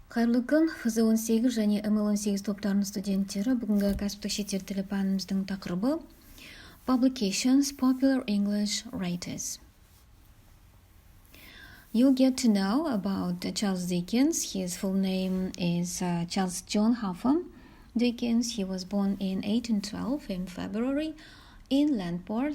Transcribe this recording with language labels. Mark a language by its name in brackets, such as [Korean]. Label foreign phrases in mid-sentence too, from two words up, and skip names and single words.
[Kazakh] Қайырлы күн, ФЗ-18 және МЛ-18 топтарының студенттері. Бүгінгі кәсіптік шеттер тілі пәніміздің тақырыбы [English] Publications, Popular English Writers. You'll get to know about Charles Dickens. His full name is Charles John Huffam Dickens. He was born in 1812 in February in Landport.